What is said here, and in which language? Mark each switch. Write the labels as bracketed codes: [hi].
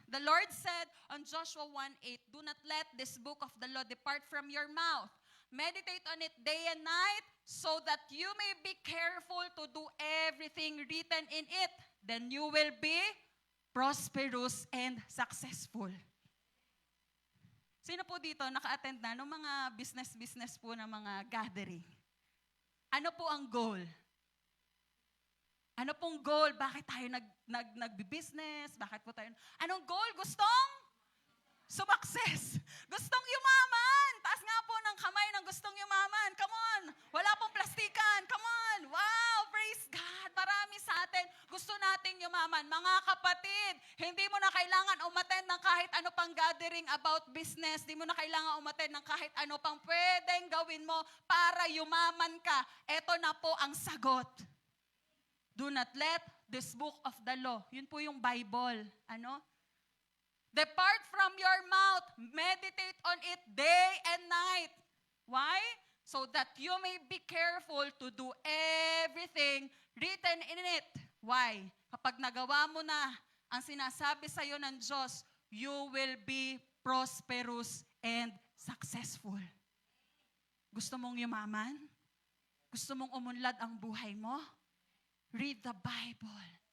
[en] The Lord said on Joshua 1:8, "Do not let this book of the law depart from your mouth. Meditate on it day and night so that you may be careful to do everything written in it. Then you will be prosperous and successful." [tl] Sino po dito naka-attend na ng mga business po na mga gathering? Ano po ang goal? Ano pong goal? Bakit tayo nagbi-business? Bakit po tayo? Anong goal? Gustong sumakses. Gustong yumaman. Taas nga po ng kamay ng gustong yumaman. [en] Come on. [tl] Wala pong plastikan. [en] Come on. Wow. Praise God. [tl] Marami sa atin. Gusto nating yumaman. Mga kapatid, hindi mo na kailangan umattend ng kahit ano pang gathering about business. Hindi mo na kailangan umattend ng kahit ano pang pwedeng gawin mo para yumaman ka. Ito na po ang sagot. [en] Do not let this book of the law. [tl] Yun po yung Bible. Ano? [en] Depart from your mouth. Meditate on it day and night. Why? So that you may be careful to do everything written in it. Why? [tl] Kapag nagawa mo na ang sinasabi sa iyo ng Diyos, [en] you will be prosperous and successful. [tl] Gusto mong yumaman? Gusto mong umunlad ang buhay mo? [en] Read the Bible.